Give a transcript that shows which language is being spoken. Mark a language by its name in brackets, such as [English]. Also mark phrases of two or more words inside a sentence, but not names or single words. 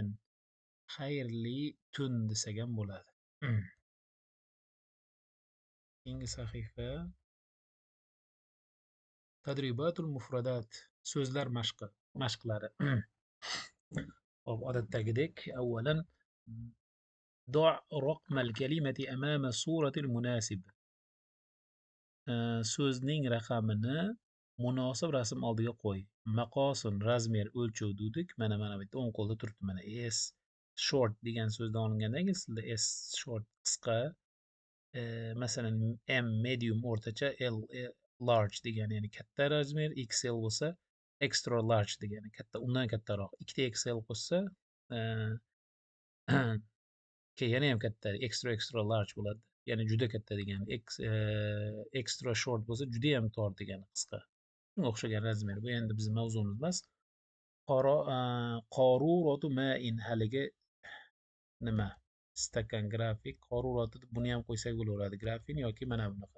[Uzbek] Xayrli tun desak ham bo'ladi. Keyingi sahifa. [Arabic] تدريبات المفردات. [Uzbek] So'zlar mashqlari. Hop, odatdagidek, avvalan [Arabic] ضع رقم الكلمة أمام صورة المناسب. [Uzbek] So'zning raqamini munosib rasm oldiga qo'y. Maqosun razmer o'lchov dedik. Mana bu yerda o'ng qo'lda turibdi. Mana [English] S short [Uzbek] degan so'zdan olinganda ingliz tilida [English] S short [Uzbek] qisqa. Masalan [English] M medium [Uzbek] o'rtacha, [English] L large [Uzbek] degani ya'ni katta razmer, XL bo'lsa [English] extra large [Uzbek] degani katta, undan kattaroq. 2 XL qo'shsa yana ham katta [English] extra large [Uzbek] bo'ladi. Ya'ni juda katta degani. [English] Extra short [Uzbek] bo'lsa juda ham tor degani, qisqa. Shunga o'xshagan razmer. Bu endi bizning mavzumiz emas. [Arabic] قارورة ماء [Uzbek] haligi nima? Stakan grafik. Qaruratu buni ham qo'ysak bo'laveradi. Grafin yoki mana bunaqa.